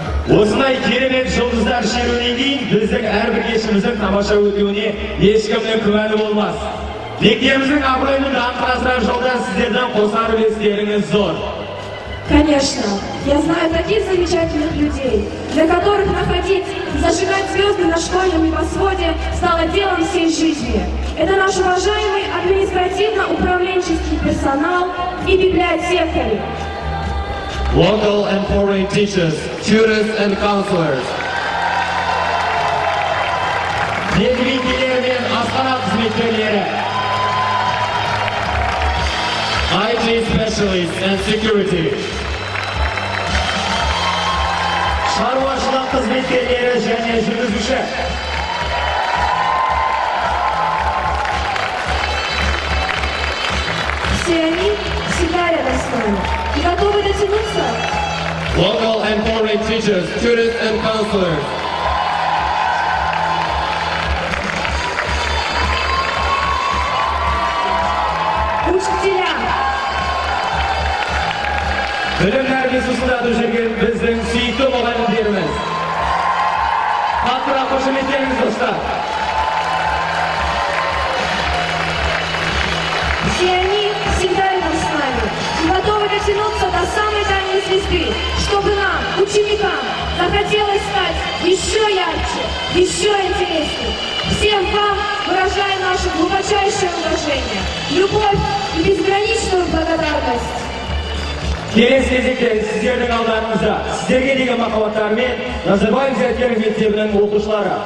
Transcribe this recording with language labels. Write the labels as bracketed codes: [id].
[kk] Осындай керемет жұлдыздар шеруінен кейін біздің әрбір кешіміздің тамаша өтуіне ешкімнің күмәні болмас. Мектебіміздің абыройын даңқын асырар жолда сіздердің қосар үлестеріңіз зор. [ru] Конечно, я знаю таких замечательных людей, для которых находить и зажигать звезды на школьном небосводе стало делом всей жизни. Это наш уважаемый административно-управленческий персонал и библиотекари. [en] Local and foreign teachers, tutors and counselors, [kk] Медведкелер мен асхана қызметкерлері, [en] IT specialists and security, [kk] шаруашылық қызметкерлері және жүргізуші, [ru] Все они всегда рядом с нами и готовы дотянуться. [en] local and foreign teachers, tutors and counselors, [ru] Учителя, [kk] білім тәрбиесі ұстатып жүрген біздің сүйікті мұғалімдеріміз. Қаттырақ қошеметтеңіз достар. [ru] все они всегда рядом с нами и готовы дотянуться до самой дальней звезды, чтобы нам, ученикам, захотелось стать еще ярче, еще интереснее. Всем вам выражаем наше глубочайшее уважение, любовь и безграничную благодарность. Келесі кезекте сіздердің алдарыңызда сіздерге деген махаббаттарымен Назарбаев зияткерлік мектебінің оқушылары.